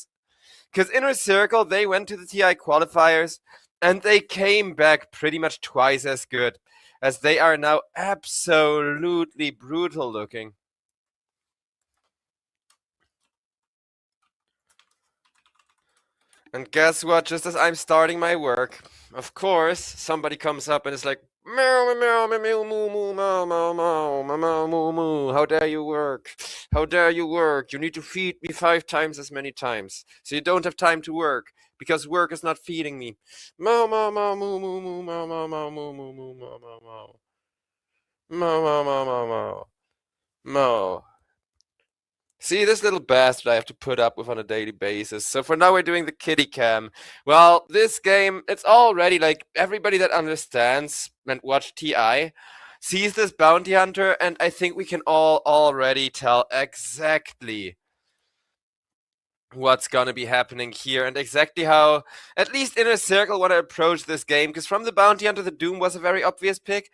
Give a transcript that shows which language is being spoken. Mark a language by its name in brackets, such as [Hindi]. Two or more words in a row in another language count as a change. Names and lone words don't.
[English] Because Inner Circle, they went to the TI qualifiers, and they came back pretty much twice as good, as they are now absolutely brutal looking. And guess what? Just as I'm starting my work, of course, somebody comes up and is like, meow, meow, meow, meow, moo, moo, meow, meow, meow, meow, meow, moo, moo. How dare you work? How dare you work? You need to feed me 5 times as many times. So you don't have time to work, because work is not feeding me. Meow, meow, meow, moo, moo, moo, meow, meow, meow, moo, moo, moo, meow, meow, meow. Meow, meow, meow, meow, meow. Meow. See, this little bastard I have to put up with on a daily basis. So for now, we're doing the kitty cam. Well, this game, it's already like everybody that understands and watched TI sees this bounty hunter, and I think we can all already tell exactly what's gonna be happening here and exactly how at least Inner Circle want to approach this game, because from the bounty hunter, the Doom was a very obvious pick.